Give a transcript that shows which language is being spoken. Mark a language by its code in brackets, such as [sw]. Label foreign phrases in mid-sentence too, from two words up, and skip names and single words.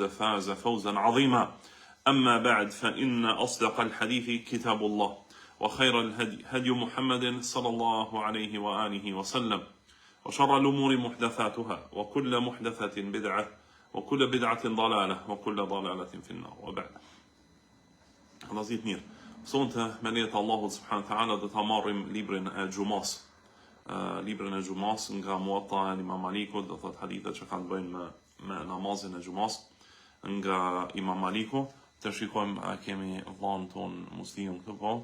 [ar] فاز فوزا عظيما أما بعد فإن أصدق الحديث كتاب الله وخير الهدي هدي محمد صلى الله عليه وآله وسلم وشر الأمور محدثاتها وكل محدثة بدعة وكل بدعة ضلالة وكل ضلالة في النار وبعد [sq] Vëllazit mirë, sonte me lejet Allahut subhanahu wa taala do ta marrim librin e Xumas. Librin e Xumas nga Muwatta e Imam Malikut, do thot hadithet që kanë të bëjnë me namazin e Xumas nga Imam Maliku. Të shikojmë a kemi vllain ton muslimin këtu po.